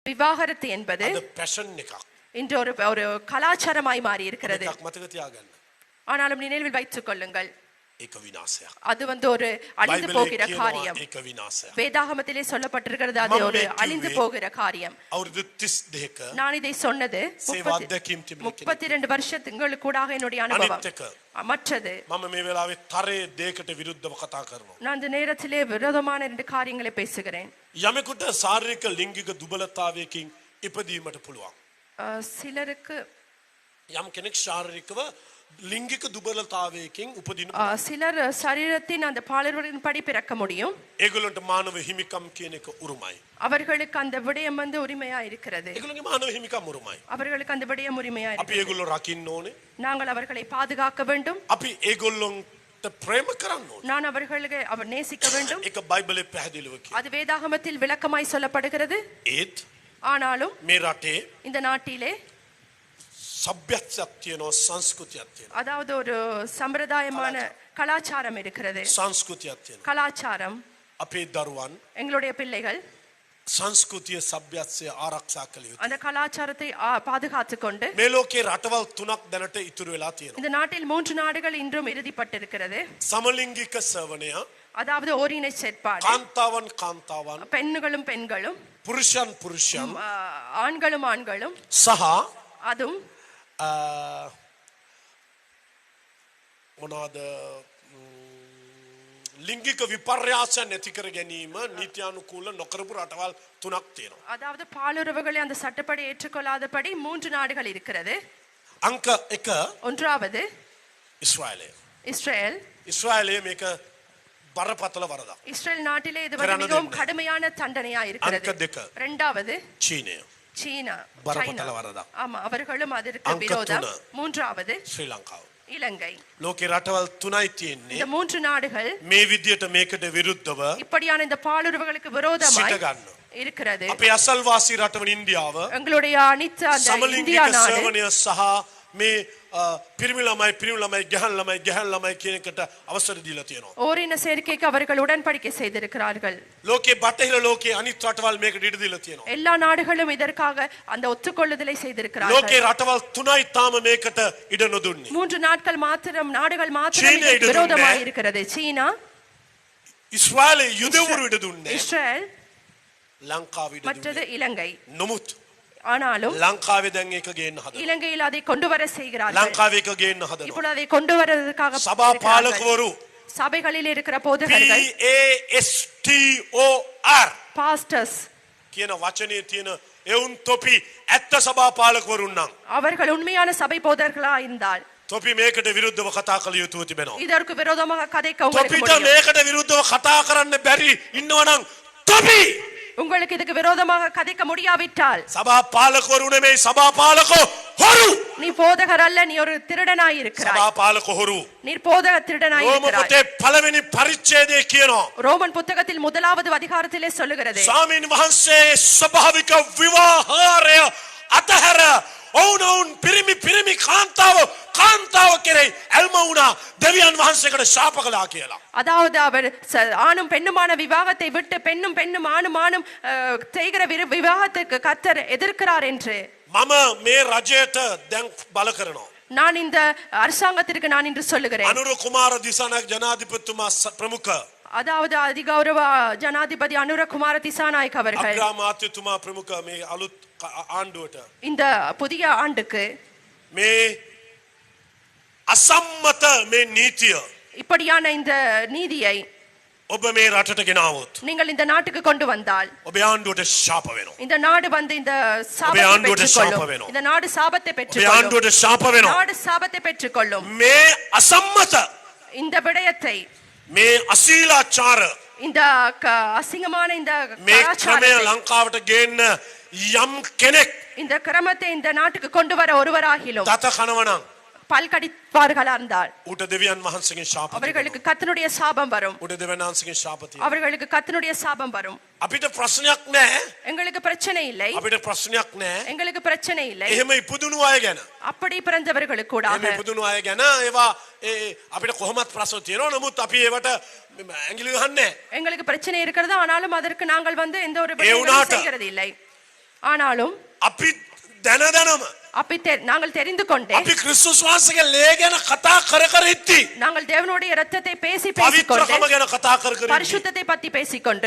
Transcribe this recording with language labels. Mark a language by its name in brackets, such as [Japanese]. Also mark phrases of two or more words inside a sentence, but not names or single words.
[Tamil] விவாகரத்து என்பது [Sinhala] අද පැෂන් එකක්. [Tamil] இன்று ஒரு கலாச்சாரமாய் மாறி இருக்கிறது. [Sinhala] එකක් මතක තියාගන්න. [Tamil] ஆனாலும் நினைவில் வைத்துக் கொள்ளுங்கள், [Sinhala] ඒක විනාශයක්. [Tamil] அது ஒரு அழிந்து போகிற காரியம். [Sinhala] ඒක විනාශයක්. [Tamil] வேதாகமத்திலே சொல்லப்பட்டிருக்கிறது, அது ஒரு அழிந்து போகிற காரியம். [Sinhala] අවුරුදු 32ක [Tamil] நான் இதை சொன்னது 32 வருஷங்களுக்கு கூடாக என்னுடைய அனுபவம். மற்றது [Sinhala] මම මේ වෙලාවේ තරයේ දෙයකට විරුද්ධව කතා කරනවා. [Tamil] நான் இந்த நேரத்திலே விரோதமான 2 காரியங்களை பேசுகிறேன். [Sinhala] යමෙකුට ශාරීරික ලිංගික දුබලතාවයකින් ඉපදීමට පුළුවන්. [Tamil] சிலருக்கு [Sinhala] යම් කෙනෙක් ශාරීරිකව லிங்கிக දුබලතාවයකින් උපදින [Tamil] சிலர் சரீரத்தின் அந்த பாலியலின் படி பிறக்க முடியும். [Sinhala] ඒගොල්ලන්ට මානව හිමිකම් කියන එක උරුමයි. [Tamil] அவர்களுக்கு அந்த விடயம் உரிமையா இருக்கிறது. [Sinhala] ඒගොල්ලන්ගේ මානව හිමිකම් උරුමයි. [Tamil] அவர்களுக்கு அந்த விடயம் உரிமையா இருக்கிறது. [Sinhala] අපි ඒගොල්ලෝ රකින්න ඕනේ. [Tamil] நாங்கள் அவர்களை பாதுகாக்க வேண்டும். [Sinhala] අපි ඒගොල්ලන්ට ප්‍රේම කරන්න ඕනේ. [Tamil] நான் அவர்களை நேசிக்க வேண்டும். [Sinhala] ඒක බයිබලයේ පැහැදිලිව කියනවා. [Tamil] அது வேதாகமத்தில் விளக்கமாய் சொல்லப்படுகிறது. [Sinhala] ඒත් [Tamil] ஆனாலும் [Sinhala] මේ රටේ [Tamil] இந்த நாட்டிலே [Sinhala] சபியத்சக் තියෙනවා, සංස්කෘතියක් තියෙනවා. [Tamil] அதாவது ஒரு சம்பிரதாயமான கலாச்சாரம் இருக்கிறது. [Sinhala] සංස්කෘතියක් තියෙනවා. [Tamil] கலாச்சாரம். [Sinhala] අපේ දරුවන් [Tamil] எங்களுடைய பிள்ளைகள் [Sinhala] සංස්කෘතිය සભ્યත්වය ආරක්ෂා කළ යුතුයි. [Tamil] அந்த கலாச்சாரத்தை பாதுகாத்துக் கொண்டு [Sinhala] මේ ලෝකේ රටවල් 3ක් දැනට ඉතුරු වෙලා තියෙනවා. [Tamil] இந்த நாட்டில் 3 நாடுகள் இன்றும் இறுதிப்பட்டிருக்கிறது. [Sinhala] සමලිංගික සේවනය, [Tamil] அதாவது ஓரினை செயற்பாடு, [Sinhala] කාන්තාවන් [Tamil] பெண்களும் பெண்களும், [Sinhala] පුරුෂයන් [Tamil] ஆண்களும் ஆண்களும், [Sinhala] සහ [Tamil] அதுவும் [Sinhala] මොනවාද ලිංගික විපර්යාසය නැති කර ගැනීම නීත්‍යානුකූල නොකරපු රටවල් 3ක් තියෙනවා. [Tamil] அதாவது பாலுறவுகளை அந்த சட்டப்படி ஏற்றுக்கொள்ளாதபடி 3 நாடுகள் இருக்கிறது. [Sinhala] අංක 1 [Tamil] ஒன்றாவது இஸ்ரேல். [Sinhala] මේක බරපතල වරදක්. [Tamil] இஸ்ரேல் நாட்டிலே இது மிகவும் கடுமையான தண்டனையா இருக்கிறது. [Sinhala] අංක 2 [Tamil] இரண்டாவது சீனா. [Sinhala] பரபතல වරදක්. [Tamil] ஆமா, அவர்களும் அதற்கு விரோதம். மூன்றாவது [Sinhala] ශ්‍රී ලංකාව. [Tamil] இலங்கை. [Sinhala] ලෝකේ රටවල් 3යි තියෙන්නේ. [Tamil] இந்த 3 நாடுகள் [Sinhala] මේ විදියට මේකට විරුද්ධව [Tamil] இப்படியான இந்த பாலுறவுகளுக்கு விரோதமாய் இருக்கிறது. [Sinhala] අපේ අසල්වාසී රටවල ඉන්දියාව [Tamil] எங்களுடைய அனைத்து அந்த இந்தியா நாடு [Sinhala] සමලිංගික සේවනය සහ මේ පිරිමි ළමයි ගැහැණු ළමයි කියන එකට අවසර දීලා තියෙනවා. [Tamil] ஓரின சேர்க்கைக்கு அவர்கள் உடன்படிக்கை செய்திருக்கிறார்கள். [Sinhala] ලෝකේ බටහිර ලෝකේ අනිත් රටවල් මේකට ඉඩ දීලා තියෙනවා. [Tamil] எல்லா நாடுகளும் இதற்காக அந்த ஒத்துக்கொள்ளுதலை செய்திருக்கிறார்கள். [Sinhala] ලෝකේ රටවල් 3යි තාම මේකට ඉඩ නොදුන්නේ. [Tamil] 3 நாடுகள் மாத்திரம் விரோதமாக இருக்கிறது. சீனா, [Sinhala] ඉස්රායලේ යුදෙවරු ඉඩ දුන්නේ. [Tamil] இஸ்ரேல், [Sinhala] ලංකාව ඉඩ [Tamil] மற்றது இலங்கை. [Sinhala] නමුත් [Tamil] ஆனாலும் [Sinhala] ලංකාවේ දැන් ඒක ගේන්න හදනවා. [Tamil] இலங்கையில் அதை கொண்டு வர செய்கிறார்கள். [Sinhala] ලංකාවේ ඒක ගේන්න හදනවා. [Tamil] இப்பொழுது அதை கொண்டு வரதுக்காக [Sinhala] සභා පාලකවරු [Tamil] சபைகளில் இருக்கிற போதகர்கள் [Sinhala] PASTOR [Tamil] பாஸ்டர்ஸ் [Sinhala] කියන වචනේ තියෙන එවුන් තොපි ඇත්ත සභා පාලකවරුන් නම් [Tamil] அவர்கள் உண்மையான சபை போதகர்களா இருந்தால் [Sinhala] තොපි මේකට විරුද්ධව කතා කළ යුතුව තිබෙනවා. [Tamil] இதற்கு விரோதமாக கதைக்க உங்களுக்கு [Sinhala] තොපිට [Tamil] முடியும். [Sinhala] මේකට විරුද්ධව කතා කරන්න බැරි ඉන්නවනම් තොපි [Tamil] உங்களுக்கு இதுக்கு விரோதமாக கதைக்க முடியாவிட்டால் [Sinhala] සභා පාලකවරු නෙමෙයි, සභා පාලකෝ හොරු. [Tamil] நீ போதகர் அல்ல, நீ ஒரு திருடனாய் இருக்கிறாய். [Sinhala] සභා පාලකෝ හොරු. [Tamil] நீ போதக திருடனாய் ரோம இருக்கிறாய். [Sinhala] පොතේ පළවෙනි පරිච්ඡේදයේ කියනවා. [Tamil] ரோமன் புத்தகத்தில் 1வது அதிகாரத்திலே சொல்லுகிறது, [Sinhala] ස්වාමීන් වහන්සේ ස්වභාවික විවාහාරය අතහැර ඔවුන් පිරිමි කාන්තාව කෙරෙහි ඇල්ම වුණා, දෙවියන් වහන්සේකට ශාප කළා කියලා. [Tamil] அதாவது அவர் ஆணும் பெண்ணுமான விவாகத்தை விட்டு பெண்ணும் ஆணும் செய்கிற விவாகத்துக்கு கர்த்தர் எதிர்க்கிறார் என்று [Sinhala] මම මේ රජයට දැන් බල කරනවා. [Tamil] நான் இந்த அரசாங்கத்திற்கு நான் இன்று சொல்லுகிறேன். [Sinhala] අනුර කුමාර දිසානායක ජනාධිපතිතුමා ප්‍රමුඛ, [Tamil] அதாவது அதிகௌரவ ஜனாதிபதி அனுர குமார திசாநாயக் அவர்கள் [Sinhala] අග්‍රාමාත්‍යතුමා ප්‍රමුඛ මේ අලුත් ආණ්ඩුවට [Tamil] இந்த புதிய ஆண்டுக்கு [Sinhala] මේ අසම්මත මේ නීතිය [Tamil] இப்படியான இந்த நீதியை [Sinhala] ඔබ මේ රටට ගෙනාවොත් [Tamil] நீங்கள் இந்த நாட்டுக்கு கொண்டு வந்தால் [Sinhala] ඔබේ ආණ්ඩුවට ශාප වෙනවා. [Tamil] இந்த நாடு இந்த சாபத்தை பெற்றுக்கொள்ளும். இந்த நாடு சாபத்தை பெற்றுக்கொள்ளும். [Sinhala] ආණ්ඩුවට ශාප වෙනවා. [Tamil] நாடு சாபத்தை பெற்றுக்கொள்ளும். [Sinhala] මේ අසම්මත [Tamil] இந்த விடயத்தை, [Sinhala] මේ අශීලාචාර [Tamil] இந்த அசிங்கமான இந்த [Sinhala] මේ ක්‍රමය ලංකාවට ගේන්න යම් කෙනෙක් [Tamil] இந்த கிரமத்தை இந்த நாட்டுக்கு கொண்டு வர ஒருவராகிலும் [Sinhala] දත කනවනම් [Tamil] பல்கடிப்பார்களா இருந்தால் [Sinhala] උට දෙවියන් වහන්සේගෙන් ශාප [Tamil] அவர்களுக்கு கர்த்தருடைய சாபம் வரும். [Sinhala] උට දෙවියන් වහන්සේගෙන් ශාප තියෙනවා. [Tamil] அவர்களுக்கு கர்த்தருடைய சாபம் வரும். [Sinhala] අපිට ප්‍රශ්නයක් නැහැ. [Tamil] எங்களுக்கு பிரச்சனை இல்லை. [Sinhala] අපිට ප්‍රශ්නයක් නැහැ. [Tamil] எங்களுக்கு பிரச்சனை இல்லை. [Sinhala] එහෙම ඉපදුණු අය ගැන. [Tamil] அப்படி பிறந்தவர்களுக்கு கூட [Sinhala] එහෙම ඉපදුණු අය ගැන ඒවා අපිට කොහොමත් ප්‍රශ්න තියෙනවා. නමුත් අපි ඒවට ඇඟිලි ගහන්නේ නැහැ. [Tamil] எங்களுக்கு பிரச்சனை இருக்கிறது, ஆனாலும் அதற்கு நாங்கள் எந்த ஒரு பதிலும் செய்கிறது இல்லை. ஆனாலும் [Sinhala] අපි දැනදැනම [Tamil] நாங்கள் தெரிந்து கொண்டே [Sinhala] අපි ක්‍රිස්තුස් වහන්සේගේ ලේ ගැන කතා කර කර ඉtti. [Tamil] நாங்கள் தேவனுடைய இரத்தத்தை பேசிக்கொண்டு [Sinhala] පවිත්‍රකම ගැන කතා කර කර ඉtti. [Tamil] பரிசுத்தத்தை பத்தி பேசிக்கொண்டு